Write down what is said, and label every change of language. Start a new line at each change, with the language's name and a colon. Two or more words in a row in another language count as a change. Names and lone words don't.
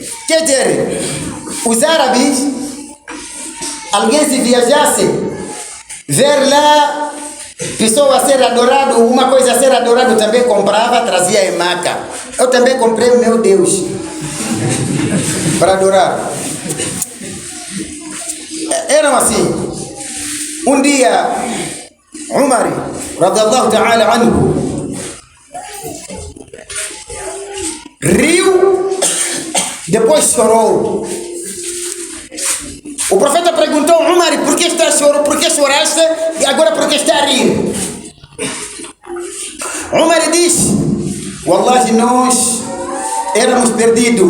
Portuguese: Quer dizer, os árabes, alguém se viajasse, ver lá pessoa ser adorado, uma coisa a ser adorado, também comprava, trazia em Meca. Eu também comprei o meu Deus para adorar. Eram assim. Um dia, Umar
Arabic: رضي الله تعالى عنه
Portuguese: riu, depois chorou. O profeta perguntou a Umar: por que está chorando? Por que choraste? E agora por que está a rir? Umar disse: wallahi, nós éramos perdidos.